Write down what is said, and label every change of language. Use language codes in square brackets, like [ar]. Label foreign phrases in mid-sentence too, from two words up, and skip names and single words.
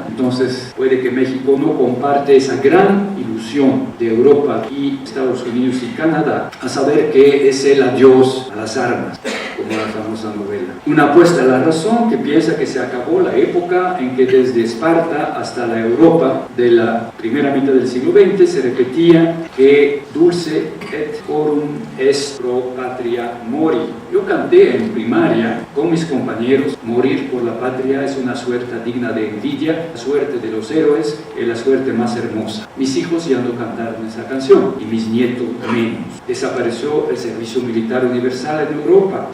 [es] Entonces, puede que México no comparte esa gran ilusión de Europa y Estados Unidos y Canadá, a saber que es el adiós a las armas, como la famosa novela. Una apuesta a la razón que piensa que se acabó la época en que desde Esparta hasta la Europa de la primera mitad del siglo XX se repetía que [la] dulce et corum est pro patria mori. [es] Yo canté en primaria con mis compañeros, morir por la patria es una suerte digna de envidia, la suerte de los héroes es la suerte más hermosa. Mis hijos ya no cantaron esa canción y mis nietos menos. Desapareció el servicio militar universal en Europa.